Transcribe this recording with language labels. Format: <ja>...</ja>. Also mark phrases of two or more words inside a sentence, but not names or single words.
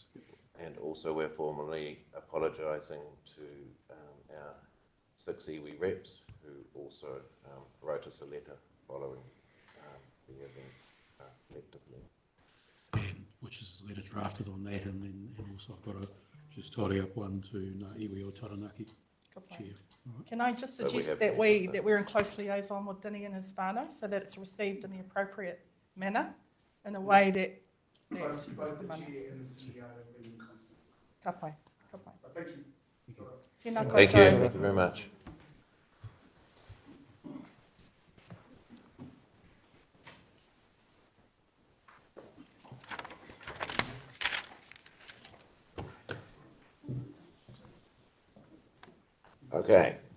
<en>And also we're formally apologising to our 6 iwi reps who also wrote us a letter following the event collectively. And which is a letter drafted on that, and also I've got to just tidy up one to</en> <mi>iwi o Taranaki,</mi> <en>Chair. All right. Can I just So we suggest have- that we're in close liaison with Dinny and his whānau so that it's received in the appropriate manner, in a way that Both the the money. chair and the CEO have been in constant.</en> <mi>Ka pai, ka pai.</mi> <en>But thank you.</en> <mi>Tēnā</mi> <en>Thank you,</en> <mi>koutou.</mi> <en>thank you very much. Okay.</en>